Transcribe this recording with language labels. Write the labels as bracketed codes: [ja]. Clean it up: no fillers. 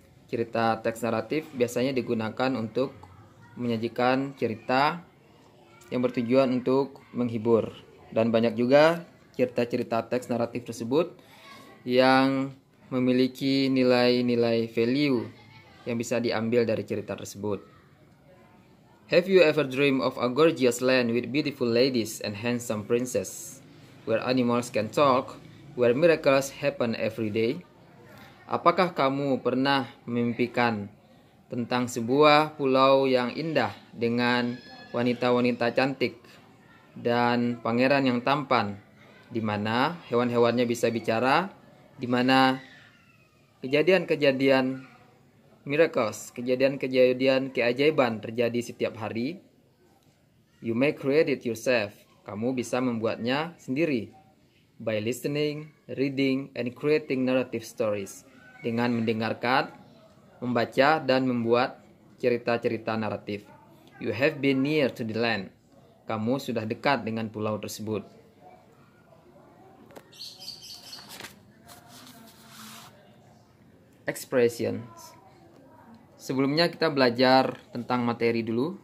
[id] Cerita teks naratif biasanya digunakan untuk menyajikan cerita yang bertujuan untuk menghibur. Dan banyak juga cerita-cerita teks naratif tersebut yang memiliki nilai-nilai value yang bisa diambil dari cerita tersebut. [en] Have you ever dreamed of a gorgeous land with beautiful ladies and handsome princess, where animals can talk, where miracles happen every day? [id] Apakah kamu pernah memimpikan tentang sebuah pulau yang indah dengan wanita-wanita cantik dan pangeran yang tampan, di mana hewan-hewannya bisa bicara, di mana kejadian-kejadian miracles, kejadian-kejadian keajaiban terjadi setiap hari? [en] You may create it yourself. [id] Kamu bisa membuatnya sendiri [en] by listening, reading, and creating narrative stories. [id] Dengan mendengarkan, membaca, dan membuat cerita-cerita naratif. [en] You have been near to the land. [id] Kamu sudah dekat dengan pulau tersebut. Expressions. Sebelumnya kita belajar tentang materi dulu.